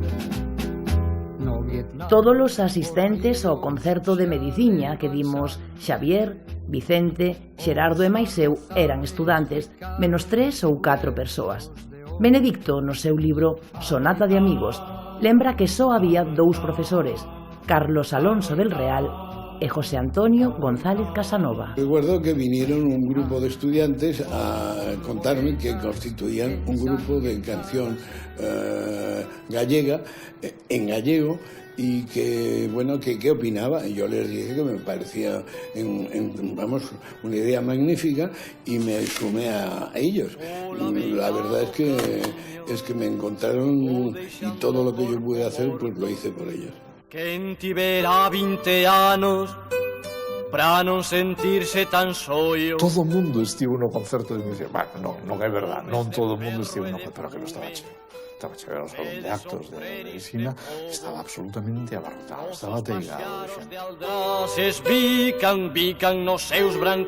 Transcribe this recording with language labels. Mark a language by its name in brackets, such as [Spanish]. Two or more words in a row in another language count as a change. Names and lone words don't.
[Galician] Todos os asistentes ao concerto de mediciña que dimos Xavier, Vicente, Xerardo e máis eu eran estudantes, menos 3 ou 4 persoas. Benedicto, no seu libro Sonata de Amigos, lembra que só había 2 profesores, Carlos Alonso del Real e José Antonio González Casanova. [Spanish] Recuerdo que vinieron un grupo de estudiantes a contarme que constituían un grupo de canción gallega, en gallego, y que, bueno, que qué opinaba. Y yo les dije que me parecía, una idea magnífica, y me sumé a ellos. La verdad es que me encontraron, y todo lo que yo pude hacer, pues lo hice por ellos. [Galician] Quen tivera 20 anos para non sentirse tan soio. Todo o mundo estivo no concerto de medicina. Bueno, non é verdad, non todo o mundo estivo no concerto, pero que non estaba cheo. Estaba cheo, era o salón de actos de medicina, estaba absolutamente abarrotado, estaba ateigado de xente.